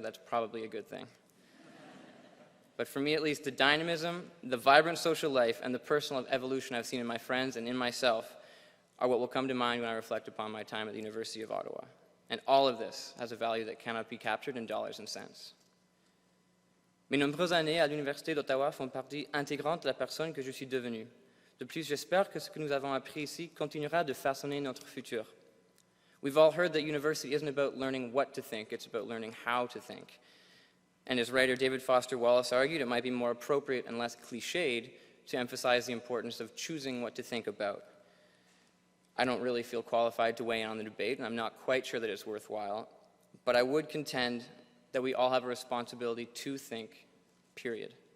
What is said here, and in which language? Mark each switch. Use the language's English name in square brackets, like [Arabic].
[English] That's probably a good thing. But for me, at least, the dynamism, the vibrant social life, and the personal evolution I've seen in my friends and in myself are what will come to mind when I reflect upon my time at the University of Ottawa. And all of this has a value that cannot be captured in dollars and cents. [French] Mes nombreuses années à l'Université d'Ottawa font partie intégrante de la personne que je suis devenue. De plus, j'espère que ce que nous avons appris ici continuera de façonner notre futur. [English] We've all heard that university isn't about learning what to think, it's about learning how to think. And as writer David Foster Wallace argued, it might be more appropriate and less cliched to emphasize the importance of choosing what to think about. I don't really feel qualified to weigh in on the debate, and I'm not quite sure that it's worthwhile, but I would contend that we all have a responsibility to think, period.